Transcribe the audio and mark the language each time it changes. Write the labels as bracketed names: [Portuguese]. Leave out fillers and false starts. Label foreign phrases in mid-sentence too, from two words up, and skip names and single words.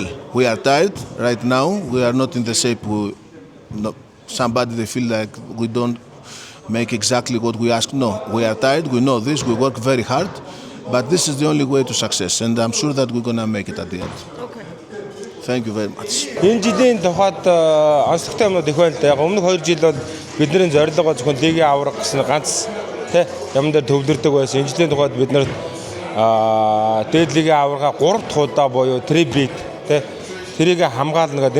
[English] We are tired right now. We are not in the shape somebody they feel like we don't make exactly what we ask. No, we are tired, we know this, we work very hard. But this is the only way to success, and I'm sure that we're gonna make it at the end. Okay. Thank you very much. [Mongolian] Энэ жилийн тухайд онцлогтой юмнууд их байна л да. Яг өмнөх 2 жил бол бидний зорилго зөвхөн лигийн аврах гэсэн ганц юм дээр төвлөрдөг байсан. Энэ жилийн тухайд бид нарт дээд лигийн аврахаа 3 дахь удаа буюу трибит тэрийг хамгаална гэдэг.